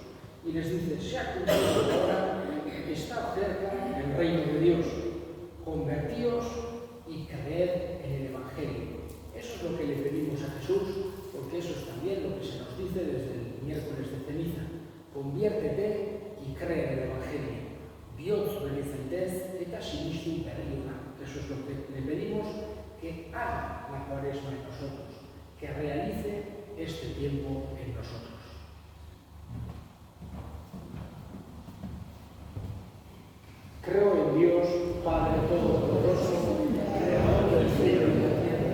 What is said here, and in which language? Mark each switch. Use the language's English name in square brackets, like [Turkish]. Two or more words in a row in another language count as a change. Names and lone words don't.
[Spanish] Y les dice, se ha cumplido la hora, está cerca el reino de Dios. Convertíos y creed en el Evangelio. Eso es lo que le pedimos a Jesús, porque eso es también lo que se nos dice desde el miércoles de ceniza. Conviértete y cree en el Evangelio. Dios bendice eta sinistu perdiona. Eso es lo que le pedimos, que haga la Cuaresma en nosotros, que realice este tiempo en nosotros. Creo en Dios, Padre Todopoderoso, Creador del cielo y de la tierra.